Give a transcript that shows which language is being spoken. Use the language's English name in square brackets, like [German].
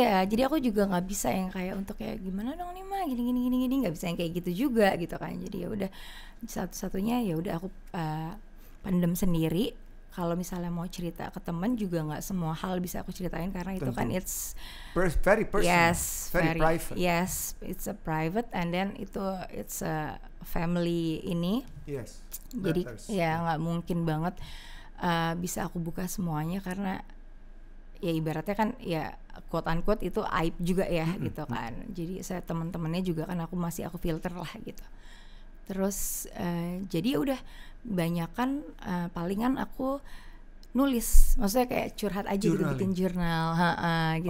[Indonesian] Jadi aku juga nggak bisa yang kayak untuk kayak gimana dong nih mah gini nggak bisa yang kayak gitu juga gitu kan. Jadi ya udah, satu-satunya ya udah aku pendem sendiri. Kalau misalnya mau cerita ke teman juga nggak semua hal bisa aku ceritain, karena itu kan [English] it's very personal, very private. Yes, it's a private, and then it's a family ini. Yes. [Indonesian] Jadi ya nggak mungkin banget bisa aku buka semuanya, karena ya ibaratnya kan ya quote unquote itu aib juga ya gitu kan. Jadi saya teman-temannya juga kan aku filter lah gitu. Terus jadi ya udah banyakan palingan aku nulis, maksudnya kayak curhat aja gitu, bikin jurnal gitu.